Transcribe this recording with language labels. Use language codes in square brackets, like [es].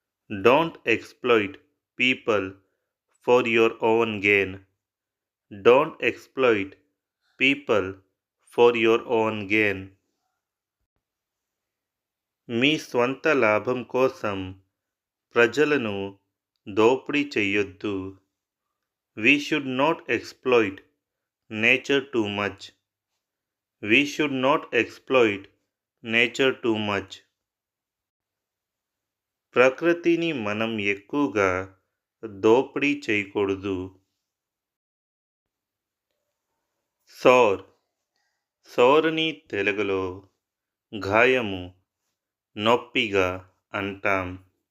[en] Don't exploit people for your own gain. Don't exploit people for your own gain. [te] మీ స్వంత లాభం కోసం ప్రజలను దోపిడీ చెయ్యొద్దు. [en] We should not exploit nature too much. We should not exploit nature too much. [te] ప్రకృతిని మనం ఎక్కువగా దోపిడీ చేయకూడదు. సోర్ సోర్ని తెలుగులో గాయము, నొప్పిగా అంటాం.